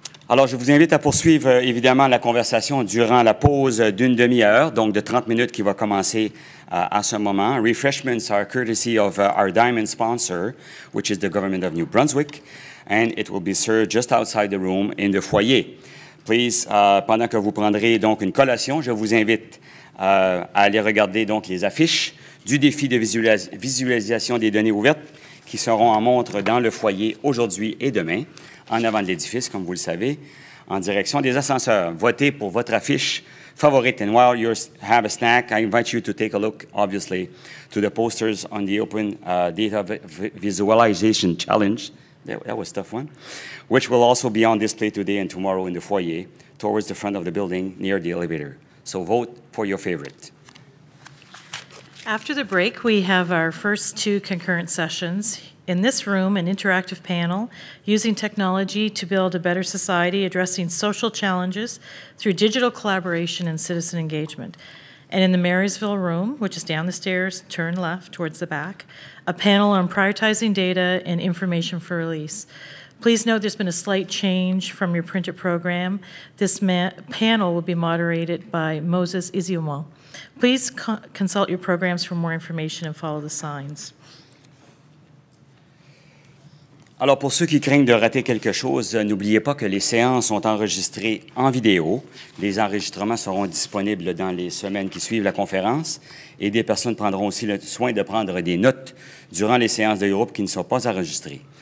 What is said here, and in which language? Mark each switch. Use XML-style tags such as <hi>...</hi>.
<fr>Alors, je vous invite à poursuivre évidemment la conversation durant la pause d'une demi-heure, donc de 30 minutes qui va commencer à ce moment.</fr> <en>Refreshments are courtesy of our diamond sponsor, which is the Government of New Brunswick, and it will be served just outside the room in the foyer.</en> <fr>Please, pendant que vous prendrez donc une collation, je vous invite à aller regarder donc les affiches du défi de visualisation des données ouvertes qui seront en montre dans le foyer aujourd'hui et demain, en avant de l'édifice, comme vous le savez, en direction des ascenseurs. Votez pour votre affiche favorite.</fr> <en>And while you have a snack, I invite you to take a look, obviously, to the posters on the Open Data Visualization Challenge. That was a tough one. Which will also be on display today and tomorrow in the foyer, towards the front of the building, near the elevator. So vote for your favorite. After the break, we have our first two concurrent sessions. In this room, an interactive panel using technology to build a better society, addressing social challenges through digital collaboration and citizen engagement. And in the Marysville room, which is down the stairs, turn left towards the back, a panel on prioritizing data and information for release. Please note there's been a slight change from your printed program. This panel will be moderated by Moses Iziumo. Please consult your programs for more information and follow the signs.</en> <fr>Alors, pour ceux qui craignent de rater quelque chose, n'oubliez pas que les séances sont enregistrées en vidéo. Les enregistrements seront disponibles dans les semaines qui suivent la conférence et des personnes prendront aussi le soin de prendre des notes durant les séances de groupe qui ne sont pas enregistrées.</fr>